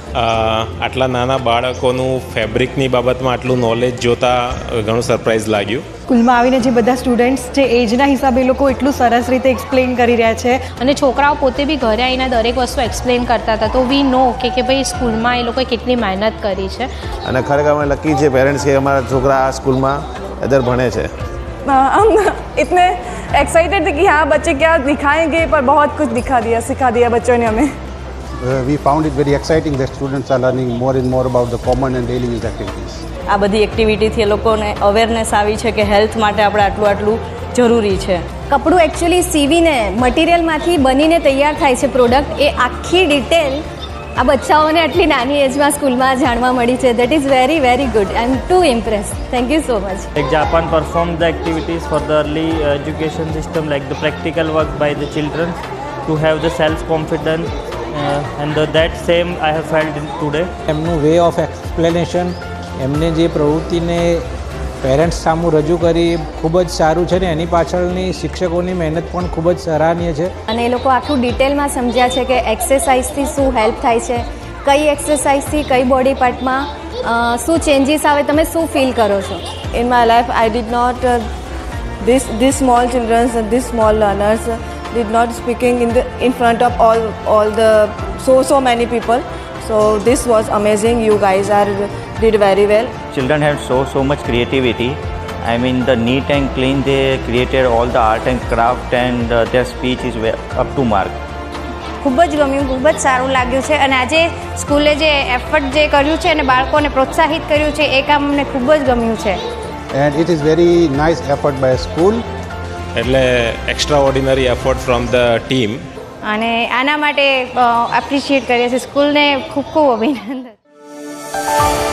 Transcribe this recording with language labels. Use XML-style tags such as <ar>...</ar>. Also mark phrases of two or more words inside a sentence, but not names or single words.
<gu>આટલા નાના બાળકોનું ફેબ્રિકની બાબતમાં આટલું નોલેજ જોતા ઘણું સરપ્રાઇઝ લાગ્યું. સ્કૂલમાં આવીને જે બધા સ્ટુડન્ટ્સ છે એજના હિસાબે એ લોકો એટલું સરસ રીતે એક્સપ્લેન કરી રહ્યા છે. અને છોકરાઓ પોતે બી ઘરે આવીને દરેક વસ્તુ એક્સપ્લેન કરતા હતા, તો</gu> <en>we know</en> <gu>કે ભાઈ સ્કૂલમાં એ લોકોએ કેટલી મહેનત કરી છે. અને ખરેખર અમે લકી છે પેરેન્ટ્સ કે અમારા છોકરા આ સ્કૂલમાં</gu> <hi>इधर भणे थे. हम इतने एक्साइटेड थे कि हाँ बच्चे क्या दिखाएंगे, पर बहुत कुछ सिखा दिया बच्चों ने हमें.</hi> <en>We found it very exciting that students are learning more and more about the common and daily use activities.</en> <gu>આ બધી એક્ટિવિટીથી એ લોકોને અવેરનેસ આવી છે કે હેલ્થ માટે આપણે આટલું જરૂરી છે. કપડું એકચ્યુઅલી સીવીને મટીરિયલમાંથી બનીને તૈયાર થાય છે પ્રોડક્ટ, એ આખી ડિટેલ આ બચ્ચાઓને આટલી નાની એજમાં સ્કૂલમાં જાણવા મળી છે.</gu> <en>That is very very good. I am too impressed. Thank you so much. Like Japan performed the activities for the early education system, like the practical work by the children to have the self-confidence, and that same I have felt today.</en> <gu>એમનું</gu> <en>way of explanation,</en> <gu>એમને જે પ્રવૃત્તિને પેરેન્ટ્સ સામું રજૂ કરી ખૂબ જ સારું છે ને એની પાછળની શિક્ષકોની મહેનત પણ ખૂબ જ સરાહનીય છે. અને એ લોકો આખું ડિટેલમાં સમજ્યા છે કે એક્સરસાઇઝથી શું હેલ્પ થાય છે, કઈ એક્સરસાઇઝથી કઈ બોડી પાર્ટમાં શું ચેન્જીસ આવે, તમે શું ફીલ કરો છો.</gu> <en>In my life I did not this small children and this small learners did not speaking in front of all the so many people. So this was amazing. You guys did very well. Children have so much creativity. I mean the neat and clean they created all the art and craft, and their speech is up to mark.</en> <gu>ખૂબ જ ગમ્યું, ખૂબ જ સારું લાગ્યું છે. અને આજે સ્કૂલે જે એફર્ટ જે કર્યું છે અને બાળકોને પ્રોત્સાહિત કર્યું છે એ કામ અમને ખૂબ જ ગમ્યું છે.</gu> <en>And it is very nice effort by a school. એટલે extra ordinary effort from the team.</en> <gu>અને આના માટે એપ્રિશિએટ કરીએ છીએ સ્કૂલને. ખૂબ ખૂબ અભિનંદન.</gu>